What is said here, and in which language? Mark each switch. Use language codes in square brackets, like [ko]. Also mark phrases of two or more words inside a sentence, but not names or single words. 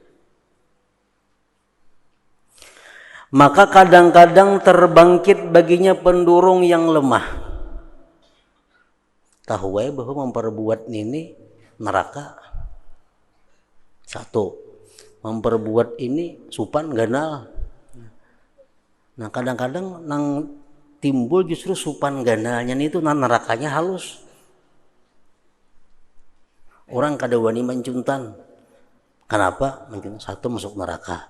[bjn] Maka kadang-kadang terbangkit baginya pendurung yang lemah. Tahu bahwa memperbuat ini neraka. Satu, memperbuat ini supan ganal. Nah, kadang-kadang nang timbul justru supan ganalnya itu nerakanya halus. Orang kada wani mencuntan. Kenapa? Mungkin satu masuk neraka.